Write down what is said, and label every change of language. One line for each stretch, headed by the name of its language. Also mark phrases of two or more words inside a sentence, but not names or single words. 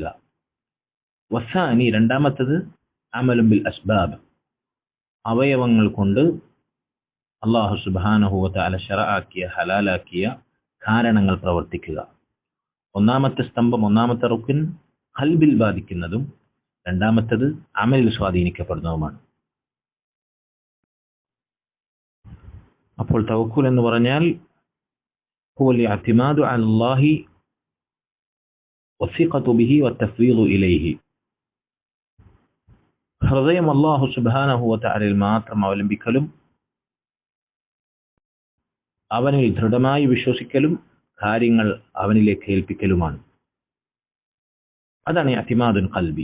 Malayalam: വസാനി, രണ്ടാമത്തേത്
Arabic: عملٌ بالأسباب,
Malayalam: അവയവങ്ങൾ കൊണ്ട്
Arabic: الله سبحانه وتعالى
Malayalam: ശറഅാക്കിയ ഹലാലാക്കിയ കാരണങ്ങൾ പ്രവർത്തിക്കുക. ഒന്നാമത്തെ സ്തംഭം, ഒന്നാമത്തെ റുക്ൻ ഖൽബിൽ ബാധിക്കുന്നതും രണ്ടാമത്തേത് അമലിൽ സ്വാധീനിക്കപ്പെടുന്നതുമാണ്. അപ്പോൾ തവക്കുൽ എന്ന് പറഞ്ഞാൽ
Arabic: هو الاعتماد على الله والثقة به والتفويض إليه.
Malayalam: ഹൃദയം
Arabic: الله سبحانه وتعالى
Malayalam: മാത്രം അവലംബിക്കലും അവനിൽ ദൃഢമായി വിശ്വസിക്കലും കാര്യങ്ങൾ അവനിലേക്ക് ഏൽപ്പിക്കലുമാണ്. അതാണ്
Arabic: اعتماد القلب.